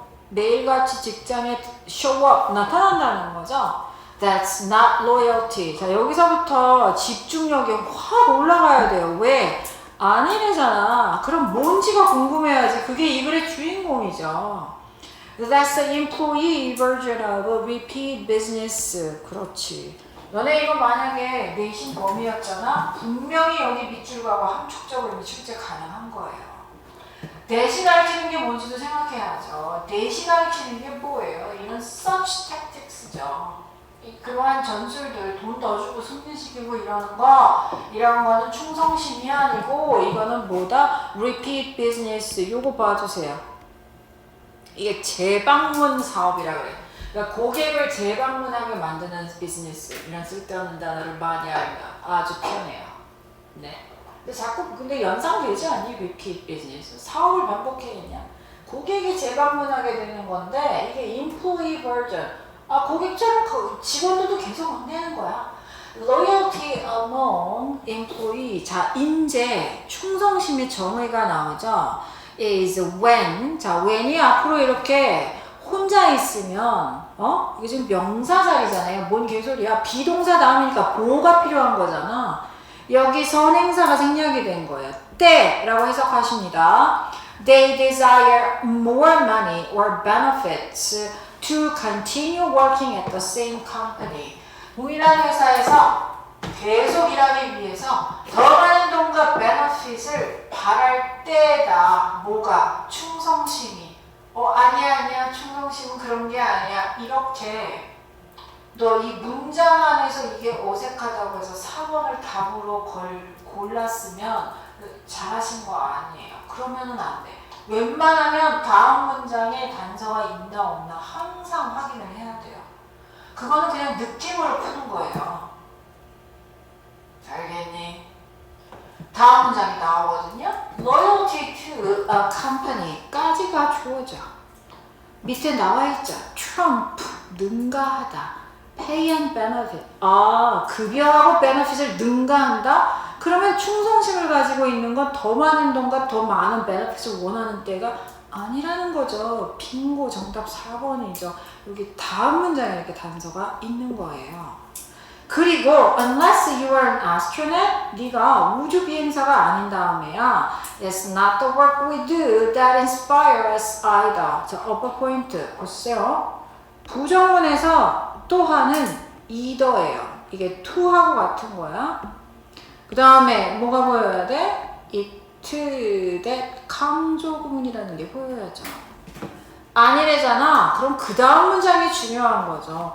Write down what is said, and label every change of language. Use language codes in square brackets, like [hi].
[ko] 매일같이 직장에 [en] show up, [ko] 나타난다는 거죠. [en] That's not loyalty. [ko] 자, 여기서부터 집중력이 확 올라가야 돼요. 왜? 아니래잖아. 그럼 뭔지가 궁금해야지. 그게 이 글의 주인공이죠. [en] That's the employee version of repeat business. [ko] 그렇지. 너네 이거 만약에 내신 범위였잖아. 분명히 여기 밑줄 가고 함축적으로 출제 가능한 거예요. 대신 가르치는 게 뭔지도 생각해야죠. 대신 가르치는 게 뭐예요? 이런 [en] such tactics [ko] 죠. 그러한 전술들, 돈 더 주고 승진시키고 이러는 거는 충성심이 아니고 이거는 뭐다? [en] repeat business. 요거 봐주세요. [ko] 이게 재방문 사업이라 그래. 그러니까 고객을 재방문하게 만드는 비즈니스. 이런 쓸데없는 단어를 많이 알면 아주 편해요. 네. 근데 연상되지 않니? repeat business. 사업을 반복해야냐? 고객이 재방문하게 되는 건데 이게 employee version. 고객처럼 직원들도 계속 만나는 거야. [en] Loyalty among employee. [ko] 자, 인재, 충성심의 정의가 나오죠. [en] is when. [ko] 자, when이 앞으로 이렇게 혼자 있으면, 이게 지금 명사 자리잖아요. 뭔 개소리야. 비동사 다음이니까 보호가 필요한 거잖아. 여기 선행사가 생략이 된 거예요. 때라고 해석하십니다. [en] They desire more money or benefits to continue working at the same company. [ko] 동일한 회사에서 계속 일하기 위해서 더 많은 돈과 베너핏을 바랄 때다. 뭐가? 충성심이. 아니야. 충성심은 그런 게 아니야. 이렇게 너 이 문장 안에서 이게 어색하다고 해서 4번을 답으로 골랐으면 잘하신 거 아니에요. 그러면은 안 돼. 웬만하면 다음 문장에 단서가 있나 없나 항상 확인을 해야 돼요. 그거는 그냥 느낌으로 푸는 거예요. 알겠니? 다음 문장이 나오거든요. [en] Loyalty to a company [ko] 까지가 주어져. 밑에 나와있죠. Trump, 능가하다. [en] Pay and benefit. [ko] 급여하고 benefit을 능가한다? 그러면 충성심을 가지고 있는 건 더 많은 돈과 더 많은 베네핏을 원하는 때가 아니라는 거죠. 빙고, 정답 4번이죠. 여기 다음 문장에 이렇게 단서가 있는 거예요. [en] 그리고 unless you are an astronaut, [ko] 네가 우주 비행사가 아닌 다음에야 [en] it's not the work we do that inspires us either. [ko] 자, upper 포인트 보세요. 부정문에서 또한은 either예요. 이게 to하고 같은 거야. 그 다음에 뭐가 보여야 돼? it, that 강조 구문이라는 게 보여야죠. 아니래잖아. 그럼 그 다음 문장이 중요한 거죠.